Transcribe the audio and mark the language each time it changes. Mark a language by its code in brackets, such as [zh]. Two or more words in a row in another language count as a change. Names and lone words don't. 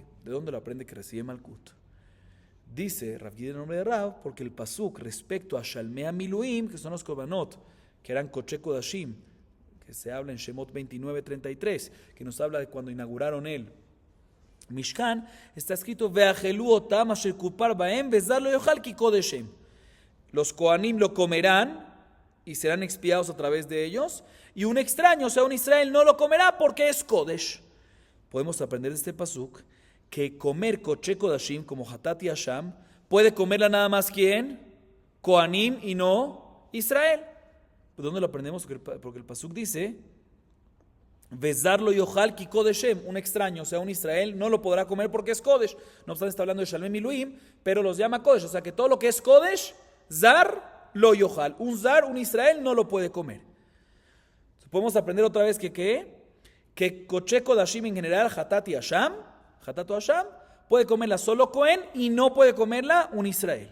[es] ¿De dónde lo aprende que recibe Malkut? Dice Rav Gide en nombre de Rav, porque el pasuk respecto a [he] שלמי מילואים, [es] que son los korbanot, que eran [he] קדשי קדשים, [es] que se habla en Shemot 29:33, que nos habla de cuando inauguraron el Mishkan, está escrito [he] ואכלו אותם אשר כפר בהם וזר לא יאכל כי קדש הם. [es] Los Kohanim lo comerán y serán expiados a través de ellos, y un extraño, o sea, un Israel, no lo comerá porque es Kodesh. Podemos aprender de este pasuk que comer [he] קדשי קדשים, [es] como Hatat y Hasham, puede comerla nada más ¿quién? Kohanim y no Israel. ¿De dónde lo aprendemos? Porque el pasuk dice [he] וזר לא יאכל כי קדש הם, [es] un extraño, o sea, un Israel, no lo podrá comer porque es Kodesh. No obstante, está hablando de [he] שלמי מילואים, [es] pero los llama Kodesh, o sea que todo lo que es Kodesh, [he] זר לא יאכל. [es] Un Zar, un Israel, no lo puede comer. Entonces, podemos aprender otra vez que [he] קדשי קדשים [es] en general, Hatat y Hasham, Hatat o Hasham, puede comerla solo Cohen y no puede comerla un Israel.